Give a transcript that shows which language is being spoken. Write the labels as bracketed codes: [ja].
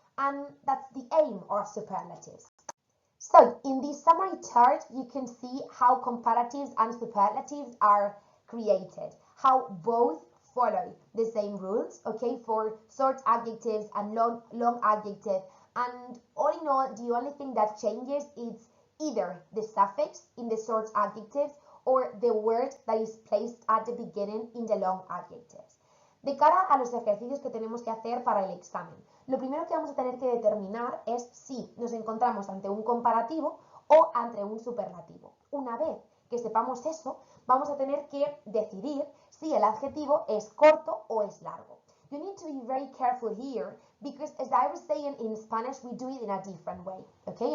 [en] And that's the aim of superlatives. So in this summary chart, you can see how comparatives and superlatives are created, how both follow the same rules, okay, for short adjectives and long adjectives. And all in all, the only thing that changes is either the suffix in the short adjectives or the word that is placed at the beginning in the long adjectives. [es] De cara a los ejercicios que tenemos que hacer para el examen, lo primero que vamos a tener que determinar es si nos encontramos ante un comparativo o ante un superlativo. Una vez que sepamos eso, vamos a tener que decidir si el adjetivo es corto o es largo. [en] You need to be very careful here because, as I was saying, in Spanish we do it in a different way, ¿ok?